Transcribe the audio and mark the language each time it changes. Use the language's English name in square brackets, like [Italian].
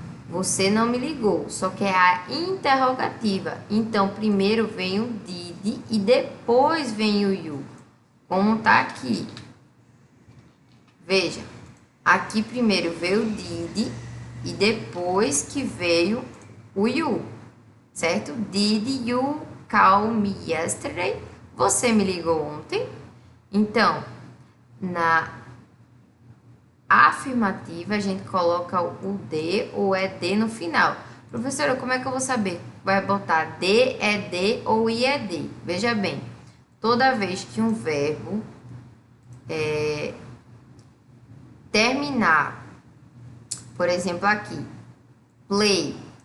[Portuguese] Você não me ligou. Só que é a interrogativa. Então, primeiro vem o did e depois vem o you. Como tá aqui. Veja, aqui primeiro veio o did e depois que veio o you, certo? [English] Did you call me yesterday? [Portuguese] Você me ligou ontem? Então, na afirmativa, a gente coloca o D ou ED no final. Professora, como é que eu vou saber? Vai botar D, ED ou IED. Veja bem, toda vez que um verbo terminar, por exemplo, aqui, play.